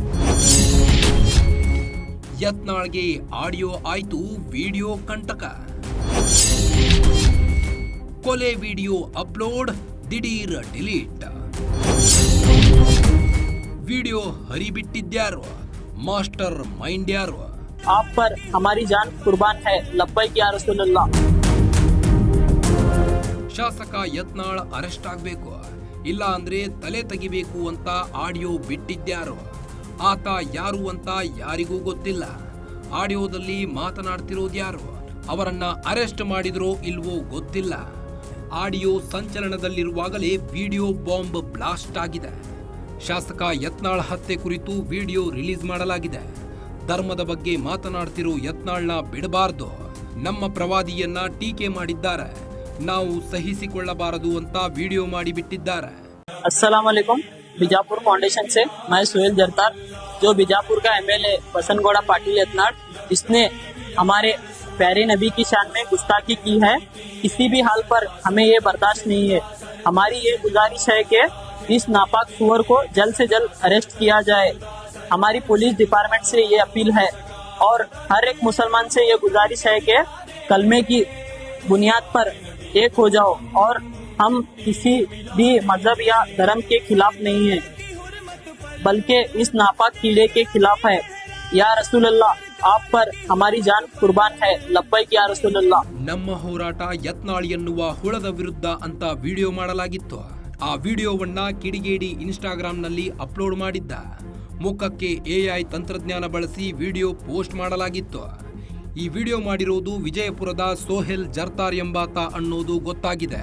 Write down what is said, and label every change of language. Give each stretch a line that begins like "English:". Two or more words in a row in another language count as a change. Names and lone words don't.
Kannada: ಯತ್ನಾಳ್ಗೆ ಆಡಿಯೋ ಆಯ್ತು, ವಿಡಿಯೋ ಕಂಟಕ. ಕೊಲೆ
English: video upload,
Kannada: ದಿಢೀರ್ ಡಿಲೀಟ್. ವಿಡಿಯೋ ಹರಿಬಿಟ್ಟಿದ್ಯಾರು?
English: master mind
Kannada: ಯಾರು?
Hindi: आप पर हमारी जान कुर्बान है,
Arabic: لبيك يا رسول الله.
Kannada: ಶಾಸಕ ಯತ್ನಾಳ್ ಅರೆಸ್ಟ್ ಆಗಬೇಕು, ಇಲ್ಲ ಅಂದ್ರೆ ತಲೆ ತೆಗಿಬೇಕು ಅಂತ ಆಡಿಯೋ ಬಿಟ್ಟಿದ್ಯಾರು? ಆತ ಯಾರು ಅಂತ ಯಾರಿಗೂ ಗೊತ್ತಿಲ್ಲ. ಆಡಿಯೋದಲ್ಲಿ ಮಾತನಾಡ್ತಿರೋದು ಯಾರು? ಅವರನ್ನ ಅರೆಸ್ಟ್ ಮಾಡಿದ್ರೋ ಇಲ್ವೋ ಗೊತ್ತಿಲ್ಲ. ಆಡಿಯೋ ಸಂಚಲನದಲ್ಲಿರುವಾಗಲೇ
English: video bomb blast
Kannada: ಆಗಿದೆ. ಶಾಸಕ ಯತ್ನಾಳ್ ಹತ್ಯೆ ಕುರಿತು
English: video release
Kannada: ಮಾಡಲಾಗಿದೆ. ಧರ್ಮದ ಬಗ್ಗೆ ಮಾತನಾಡ್ತಿರೋ ಯತ್ನಾಳ್ನ ಬಿಡಬಾರ್ದು, ನಮ್ಮ ಪ್ರವಾದಿಯನ್ನ ಟೀಕೆ ಮಾಡಿದ್ದಾರೆ, ನಾವು ಸಹಿಸಿಕೊಳ್ಳಬಾರದು ಅಂತ ವಿಡಿಯೋ ಮಾಡಿ ಬಿಟ್ಟಿದ್ದಾರೆ.
Arabic: السلام عليكم.
Hindi: बीजापुर फाउंडेशन से मैं सुहेल जरतार, जो बीजापुर का एमएलए बसनगौड़ा पाटिल यत्नाड़, इसने हमारे प्यारे नबी की शान में गुस्ताखी की है। किसी भी हाल पर हमें ये बर्दाश्त नहीं है। हमारी ये गुजारिश है कि इस नापाक सुअर को जल्द से जल्द अरेस्ट किया जाए। हमारी
English: police department
Hindi: से ये अपील है और हर एक मुसलमान से ये गुजारिश है कि कलमे की बुनियाद पर एक हो जाओ और हम किसी भी मजहब या धर्म के खिलाफ नहीं है, बल्कि इस नापाक कीड़े के खिलाफ है।
Arabic: يا رسول الله,
Hindi: आप पर हमारी जान कुर्बान है,
Arabic: لبيك يا رسول الله.
Kannada: ನಮ್ಮ ಹೋರಾಟ ಯತ್ನಾಳ್ ಎನ್ನುವ ಹುಳದ ವಿರುದ್ಧ ಅಂತ ವಿಡಿಯೋ ಮಾಡಲಾಗಿತ್ತು. ಆ ವಿಡಿಯೋವನ್ನ ಕಿಡಿಗೇಡಿ ಇನ್ಸ್ಟಾಗ್ರಾಂನಲ್ಲಿ ಅಪ್ಲೋಡ್ ಮಾಡಿದ್ದ. ಮುಖಕ್ಕೆ AI ತಂತ್ರಜ್ಞಾನ ಬಳಸಿ
English: video post
Kannada: ಮಾಡಲಾಗಿತ್ತು. ಈ ವಿಡಿಯೋ ಮಾಡಿರೋದು ವಿಜಯಪುರದ ಸೋಹೆಲ್ ಜರ್ತಾರ್ ಎಂಬಾತ ಅನ್ನೋದು ಗೊತ್ತಾಗಿದೆ.